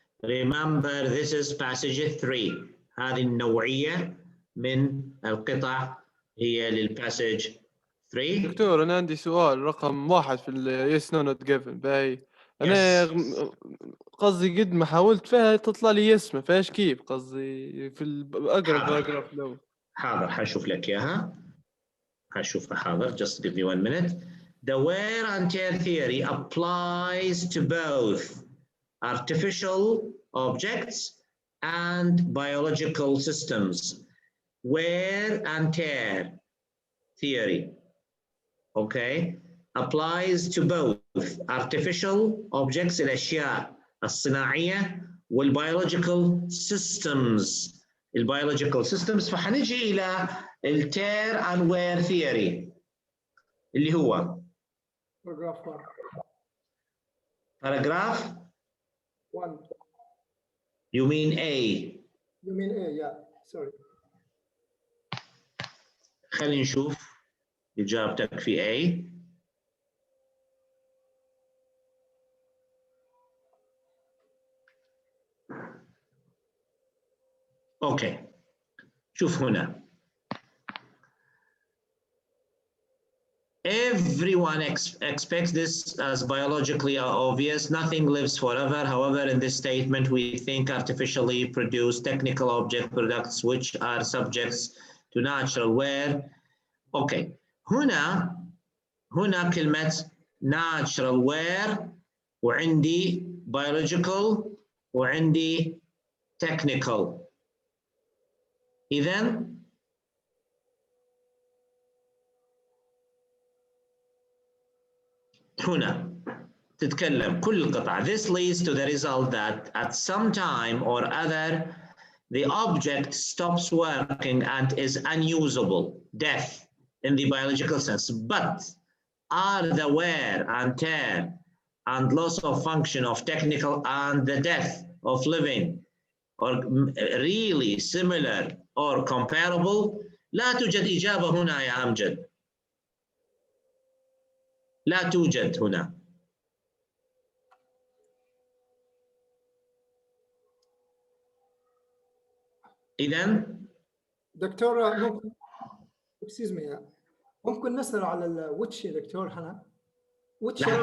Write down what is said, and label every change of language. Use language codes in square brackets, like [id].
[en] Remember, this is passage 3. [ar] هذه النوعية من القطع هي للباسج 3. دكتور أنا عندي سؤال رقم 1 في [en] yes no not given [ar] باي. أنا قصدي قد ما حاولت فيها تطلع لي yes ما فيهاش كيف قصدي في الأقرب باراجراف الأول. حاضر حشوف لك إياها. حشوفها حاضر. [en] Just give me 1 minute. The wear and tear theory applies to both artificial objects and biological systems. Wear and tear theory, okay, applies to both artificial objects [ar] الأشياء الصناعية [en] والbiological systems. [ar] الbiological systems فحنجي إلى التير [en] and wear theory [ar] اللي هو paragraph [en] 1. You mean A. You mean A, yeah, sorry. [ar] خلينا نشوف إجابتك في A. أوكي. شوف هنا. [en] Everyone expects this as biologically obvious. Nothing lives forever. However, in this statement, we think artificially produced technical object products which are subjects to natural wear. Okay. [ar] هنا كلمة natural wear وعندي biological وعندي technical. إذن هنا تتكلم كل القطع. [en] This leads to the result that at some time or other the object stops working and is unusable, death in the biological sense. But are the wear and tear and loss of function of technical and the death of living or really similar or comparable? [ar] لا توجد إجابة هنا يا أمجد. لا توجد هنا. إذن دكتور ممكن [en] excuse me [ar] ممكن نسأل على which يا دكتور هنا؟ which